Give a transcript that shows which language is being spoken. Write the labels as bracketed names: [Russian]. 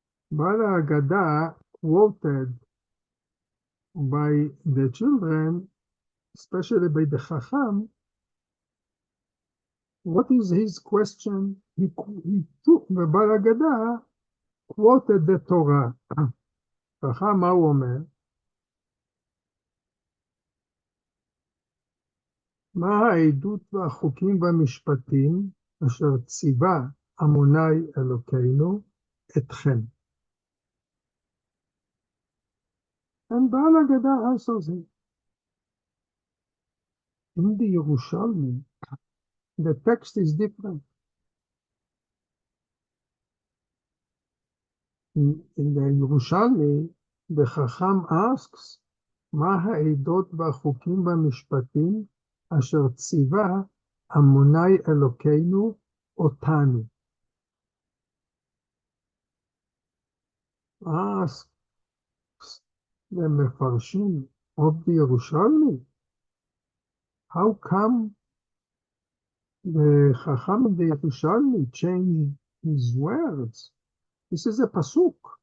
[English] Baal Haggadah quoted by the children, especially by the Chacham. What is his question? He took the Baal Haggadah, quoted the Torah. [Hebrew] Chacham, מה הוא אומר? מה העדות והחוקים והמשפטים אשר ציווה אמוני אלוקינו אתכם? [English] And Baal Haggadah answers him. In the Yerushalmi, the text is different. In the Yerushalmi, the Chacham asks, [Hebrew] מה העדות והחוקים והמשפטים אשר ציווה אמוני אלוקינו אותנו? [English] Asks the מפרשים of the Yerushalmi, how come the Chacham of the Yerushalmi changed his words? This is a pasuk.